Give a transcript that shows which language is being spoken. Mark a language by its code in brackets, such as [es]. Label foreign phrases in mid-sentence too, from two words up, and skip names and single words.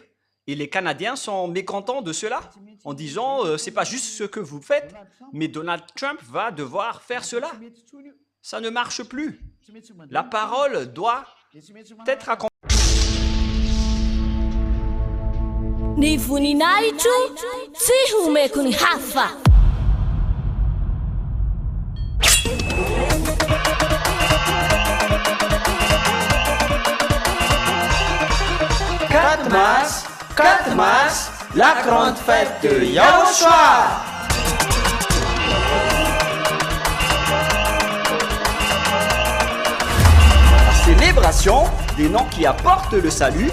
[fr] Et les Canadiens sont mécontents de cela en disant c'est pas juste ce que vous faites, mais Donald Trump va devoir faire cela. Ça ne marche plus. La parole doit être accompagnée. [mg] Ni voninahitro tsy homeko ny hafa. [fr] Quatre mars, la grande fête de Yahushua. La célébration des noms qui apportent le salut,